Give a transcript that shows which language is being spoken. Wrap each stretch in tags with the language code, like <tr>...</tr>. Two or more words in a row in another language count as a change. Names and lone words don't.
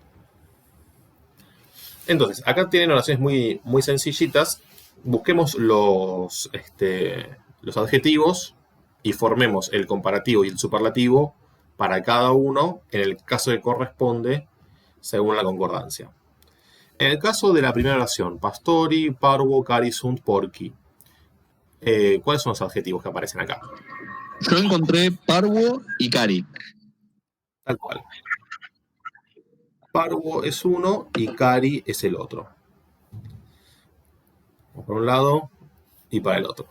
<es>Entonces, acá tienen oraciones muy, muy sencillitas. Busquemos los adjetivos y formemos el comparativo y el superlativo para cada uno en el caso que corresponde según la concordancia. En el caso de la primera oración,</es> <la>pastori, parvo, cari, sunt, porci.</la> <es>¿Cuáles son los adjetivos que aparecen acá? Yo encontré parvo y cari. Tal cual. Parvo es uno y cari es el otro. Por un lado y para el otro.</es>